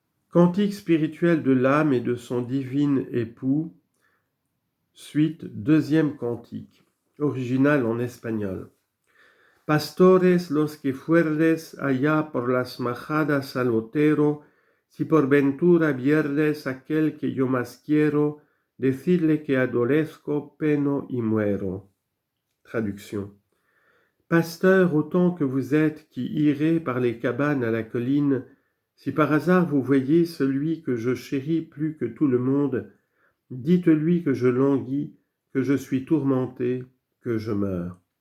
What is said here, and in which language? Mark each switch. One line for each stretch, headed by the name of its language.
French: Cantique spirituel de l'âme et de son divin époux, suite deuxième cantique, original en espagnol.
Spanish: Pastores los que fuerdes allá por las majadas al otero, si por ventura vierdes aquel que yo más quiero, decidle que adolesco, peno y muero.
French: Traduction. Pasteurs autant que vous êtes qui irez par les cabanes à la colline, si par hasard vous voyez celui que je chéris plus que tout le monde, dites-lui que je languis, que je suis tourmenté, que je meurs.